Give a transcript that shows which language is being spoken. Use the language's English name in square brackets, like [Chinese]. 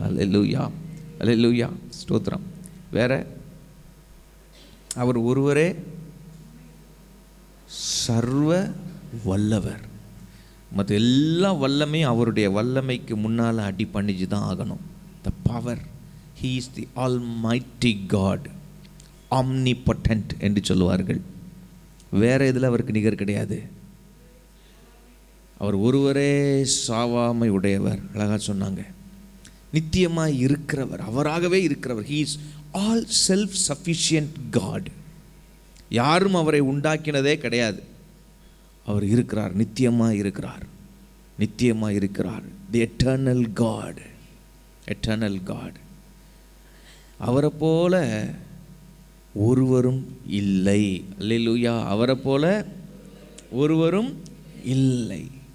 [Tamil] அல்லேலூயா, அல்லேலூயா, ஸ்தோத்திரம். வேற அவர் ஒருவரே சர்வ வல்லவர். மற்ற எல்லா வல்லமையும் அவருடைய வல்லமைக்கு முன்னால் அடி பண்ணிச்சு தான் ஆகணும். [English] The power. He is the Almighty God, omnipotent [Tamil] என்று சொல்லுவார்கள். வேற இதில் அவருக்கு நிகர் கிடையாது. அவர் ஒருவரே சாவாமை உடையவர். அழகாக சொன்னாங்க. நித்தியமாய் இருக்கிறவர், அவராகவே இருக்கிறவர். [English] He is all self-sufficient God. [Tamil] யாரும் அவரை உண்டாக்கினதே கிடையாது. அவர் இருக்கிறார், நித்தியமாக இருக்கிறார், நித்தியமாக இருக்கிறார். [English] The eternal God, eternal God. [Tamil] அவரை போல ஒருவரும் இல்லை. அல்லேலூயா. அவரை போல ஒருவரும் இல்லை.